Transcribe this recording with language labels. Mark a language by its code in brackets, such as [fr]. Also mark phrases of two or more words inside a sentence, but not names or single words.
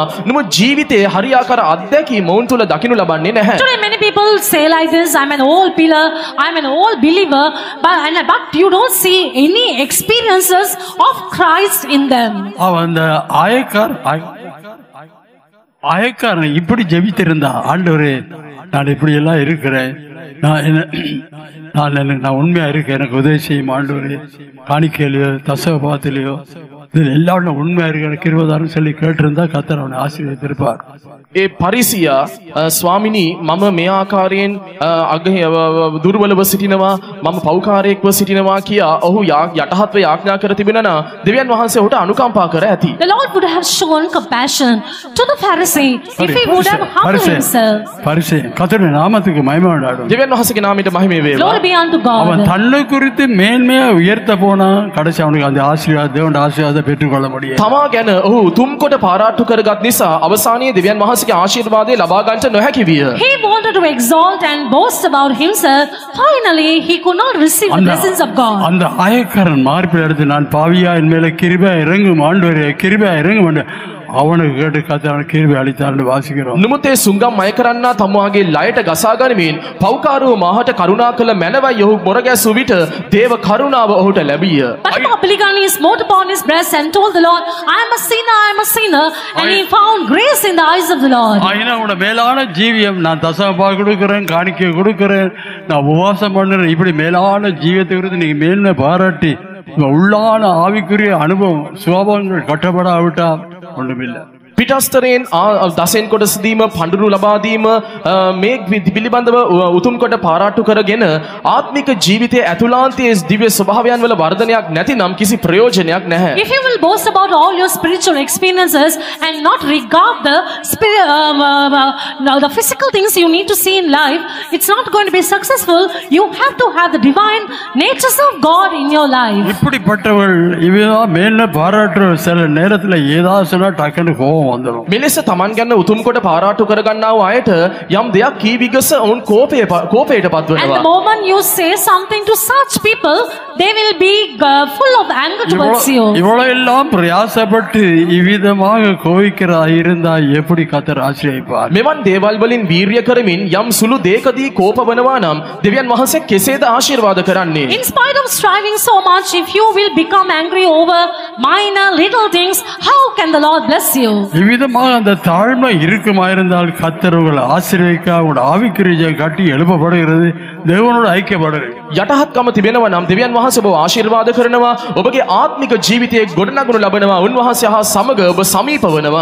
[si] නමුත් ජීවිතයේ හරියාකාර අත්දැකීම ඔවුන් තුල දකින්න ලබන්නේ නැහැ. [en] Today many people say like this, I'm an old pillar, I'm an old believer, but you don't see any experiences of Christ in them. [ta] அவன் அந்த ஆயக்காரன் இப்படி ஜெபித்திருந்தா, ஆண்டவரே நான் இப்படி எல்லாம் இருக்கிறேன், நான் உண்மையா இருக்கேன், எனக்கு உதவி செய்யும் ஆண்டவரே, காணிக்கையிலையோ தசவபாத்திலையோ இதில் எல்லாரும் உண்மையா இருக்க கிருபைதான்னு சொல்லி கேட்டிருந்தா கர்த்தர் அவனை ஆசீர்வதித்திருப்பார். [si] ඒ පරිසියා ස්වාමිනී මම මේ ආකාරයෙන් දුර්වලව සිටිනවා, මම පෞකාරයෙක්ව සිටිනවා කියා ඔහු යටහත්ව යාඥා කර තිබෙනවා නම් දෙවියන් වහන්සේ ඔහුට අනුකම්පා කර ඇති. [en] The Lord would have shown compassion to the Pharisee if he would have humbled himself. [ta] பரிசே கர்த்தருடைய நாமத்துக்கு மகிமை உண்டாகட்டும். [si] දෙවියන් වහන්සේගේ නාමයට මහිම වේවා. [en] Glory be unto [ta] அவன் [en] God. [ta] தன்னை குறித்து மேன்மையா உயர்த்த போனா கடைசி அவனுக்கு அந்த ஆசீர்வாத தேவனுடைய ஆசீர்வாதத்தை பெற்றுக்கொள்ள முடியும். [si] තමා ගැන ඔහු උතුම් කොට පාරාට්ටු කරගත් නිසා අවසානයේ දෙවියන් වහන්සේගේ ආශිර්වාදය ලබා ගන්නට නොහැකි විය. [en] He wanted to exalt and boast about himself. Finally, he could not receive the blessings of God. [ta] அந்த ஆயக்காரன் மார்பில் எடுத்து நான் பாவியா என் மேல கிருபை இறங்கும் ஆண்டவரே கிருபை இறங்கும் அவனுக்கு கேட்டு கர்த்தர் கிருபை அளித்தார்னு வாசிக்கிறோம். [si] නමුත් ඒ සුංගම් අය කරන්නා තමුවාගේ ලයට ගසා ගනිමින් පෞකාරව මාහට කරුණා කළ මැනවයි ඔහු මොර ගැසූ විට දේව කරුණාව ඔහුට ලැබිය. [en] But the publican smote upon his breast and told the Lord, I am a sinner, and he found grace in the eyes of the Lord. [ta] உன்னோட மேலான ஜீவியம், நான் தசமபா கொடுக்கிறேன், காணிக்கை கொடுக்கிறேன், நான் உபவாசம் பண்ணுறேன், இப்படி மேலான ஜீவியத்தை குறித்து நீங்க மேன்மை பாராட்டி உள்ளான ஆவிக்குரிய அனுபவம் சுவாபங்கள் கட்டப்படாவிட்டா ஒன்றுமில்லை. [si] පිටස්තරයෙන් දසෙන් කොට සිදීම, පඬුරු ලබා දීම මේ පිළිබඳව උතුම් කොට පාරාට්ටු කරගෙන ආත්මික ජීවිතයේ ඇතුළාන්තයේ දිව්‍ය ස්වභාවයන් වල වර්ධනයක් නැතිනම් කිසි ප්‍රයෝජනයක් නැහැ. [en] If you will boast about all your spiritual experiences and not regard the physical things you need to see in life, it's not going to be successful. You have to have the divine natures of God in your life. [ta] இப்படிப்பட்டவள் இவதான் மேன்மை பாராட்டுற சில நேரத்துல ஏதாவது சொன்னா டக்குன்னு கோவம் வந்துடும். [si] මෙලෙස තමන් ගැන උතුම් කොට පාරාට්ටු කරගන්නා වූ අයට යම් දෙයක් කී විගස ඔවුන් කෝපයටපත් [en] And the [si] වෙනවා. [en] moment you say something to such people, they will be full of anger towards you. [ta] இவ்வளவு எல்லாம் பிரயாசப்பட்டு இவ்விதமாக கோவிக்கிறா இருந்தா எப்படி கர்த்தர் ஆசீர்வதிப்பார்? [si] මෙවන් දේවල් වලින් වීරිය කරමින් යම් සුළු දෙයකදී කෝප වෙනවා නම් දෙවියන් වහන්සේ කෙසේද ආශිර්වාද කරන්නේ? [en] In spite of striving so much, if you will become angry over minor little things, how can the Lord bless you? [ta] இவ்விதமாக அந்த தாழ்மை இருக்குமா இருந்தால் கர்த்தர் உங்களை ஆசீர்வதிக்க உங்களோட ஆவிக்குரிய கட்டி எழுப்பப்படுகிறது, தேவனோடு ஐக்கியப்படுகிறது. [si] යටහත්කම තිබෙනවා නම් දෙවියන් වහන්සේ ඔබව ආශිර්වාද කරනවා, ඔබගේ ආත්මික ජීවිතයේ ගොඩනගනු ලබනවා, උන්වහන්සේ හා සමග ඔබ සමීප වෙනවා.